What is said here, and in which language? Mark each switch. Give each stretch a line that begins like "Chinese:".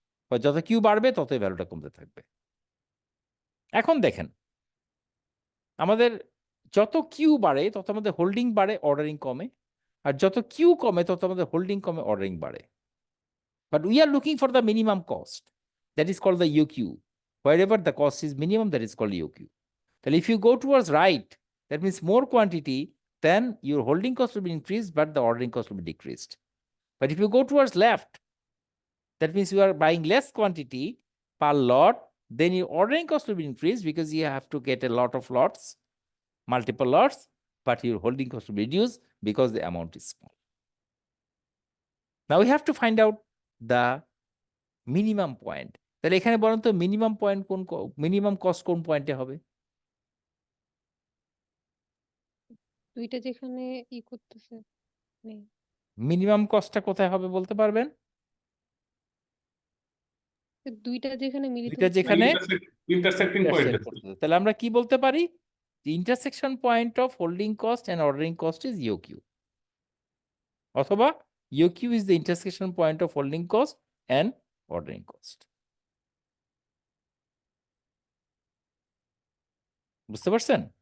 Bangla: যত কিউ বাড়বে ততই ভ্যালুটা কমতে থাকবে। এখন দেখেন, আমাদের যত কিউ বাড়ে তত আমাদের হোল্ডিং বাড়ে, অর্ডারিং কমে, আর যত কিউ কমে তত আমাদের হোল্ডিং কমে, অর্ডারিং বাড়ে।
English: But we are looking for the minimum cost, that is called the UQ. Wherever the cost is minimum, that is called UQ. Then if you go towards right, that means more quantity, then your holding cost will be increased, but the ordering cost will be decreased. But if you go towards left, that means you are buying less quantity per lot, then your ordering cost will be increased because you have to get a lot of lots, multiple lots, but your holding cost will be reduced because the amount is small. Now we have to find out the minimum point.
Bangla: তাহলে এখানে বলেন তো minimum point কোন, minimum cost কোন পয়েন্টে হবে? দুইটা যেখানে ই করতেছে নেই। মিনিমাম কস্টটা কোথায় হবে বলতে পারবেন? দুইটা যেখানে মিলিত দুইটা হচ্ছে। যেখানে
English: intersecting point
Bangla: intersect করতেছে। তাহলে আমরা কি বলতে পারি?
English: The intersection point of holding cost and ordering cost is UQ. অথবা UQ is the intersection point of holding cost and ordering cost.
Bangla: বুঝতে পারছেন?